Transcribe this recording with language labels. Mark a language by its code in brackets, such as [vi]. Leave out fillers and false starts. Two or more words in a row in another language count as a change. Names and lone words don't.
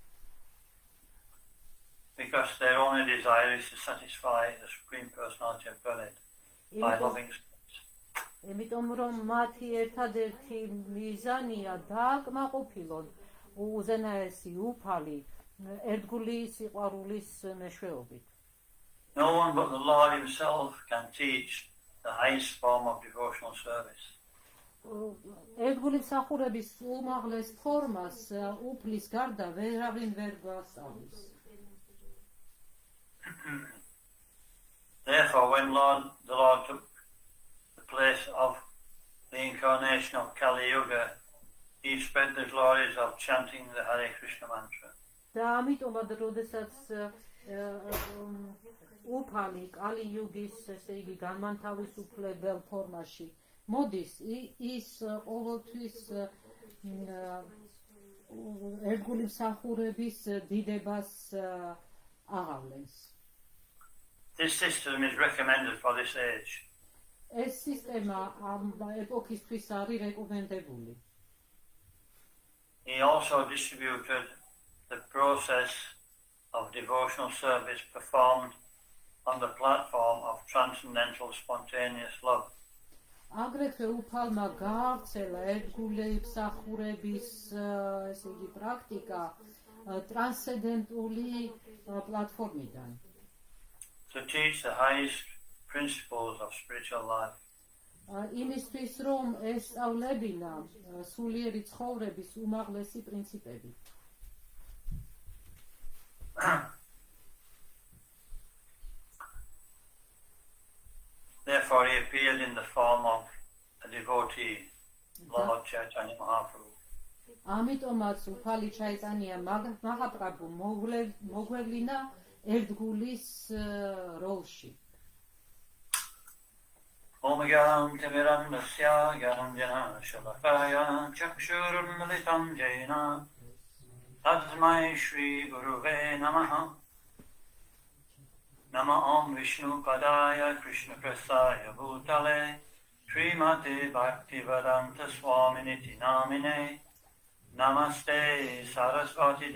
[en] Because their only desire is to satisfy the Supreme Personality of Godhead by loving service. [ka] იმიტომ რომ მათი ერთადერთი მიზანია დააკმაყოფილონ უზენაესი უფალი ერთგული სიყვარულის მეშვეობით. [en] No one but the Lord himself can teach the highest form of devotional service. [ka] ერთგული მსახურების უმაღლეს ფორმას უფლის გარდა ვერავინ ვერ გვასწავლის. [en] Therefore, when the Lord took the place of the incarnation of Kali Yuga, he spread the glories of chanting the Hare Krishna mantra. [ka] და ამიტომად, როდესაც უფალი კალი იუგის, ესე იგი, განმანთავისუფლებელ ფორმაში მოდის, ის ყოველთვის ერთგული მსახურების დიდებას აღავლენს. [en] This system is recommended for this age. [ka] ეს სისტემა ამ ეპოქისთვის არის რეკომენდებული. [en] He also distributed the process of devotional service performed on the platform of transcendental spontaneous love. [ka] აგრეთვე უფალმა გაავრცელა ერთგული მსახურების, ესე იგი, პრაქტიკა ტრანსცენდენტული პლატფორმიდან. [en] To teach the highest principles of spiritual life. [ka] იმისთვის რომ ესწავლებინა სულიერი ცხოვრების უმაღლესი პრინციპები. [en] Therefore, he appeared in the form of a devotee, Lord Chaitanya Mahaprabhu. [ka] ამიტომაც უფალი ჩაიტანია მაჰაპრაბჰუ მოგვევლინა ერთგულის როლში. [sa] ॐ अज्ञान तिमिरान्धस्य ज्ञानाञ्जन शलाकया चक्षुरुन्मीलितं येन तस्मै श्री गुरवे नमः नम ॐ विष्णु पादाय कृष्ण प्रेष्ठाय भूतले श्रीमते भक्तिवेदान्त स्वामिन्निति नामिने नमस्ते सारस्वते